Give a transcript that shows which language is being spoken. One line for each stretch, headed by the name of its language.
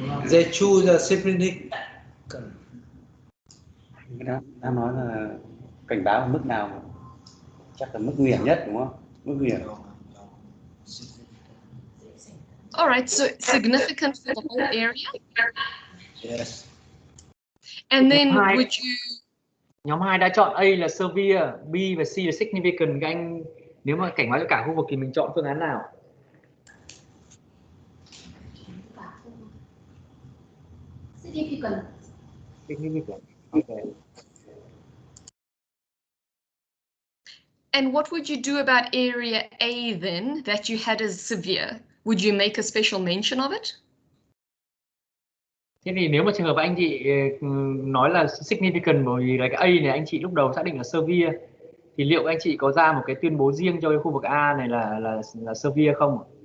English: They choose significant.
Vietnamese: Đã nói là cảnh báo ở mức nào, chắc là mức nguy hiểm nhất đúng không? Mức nguy hiểm.
English: All right, so significant for the whole area. Yes. And then would you
Vietnamese: Nhóm 2 đã chọn A là severe, B và C là significant. Các anh nếu mà cảnh báo cho cả khu vực thì mình chọn phương án nào?
English: Significant. Significant. Okay. And what would you do about area A then that you had as severe? Would you make a special mention of it?
Vietnamese: Thế thì nếu mà trường hợp anh chị nói là significant bởi vì là cái A này anh chị lúc đầu xác định là severe, thì liệu anh chị có ra một cái tuyên bố riêng cho cái khu vực A này là severe không?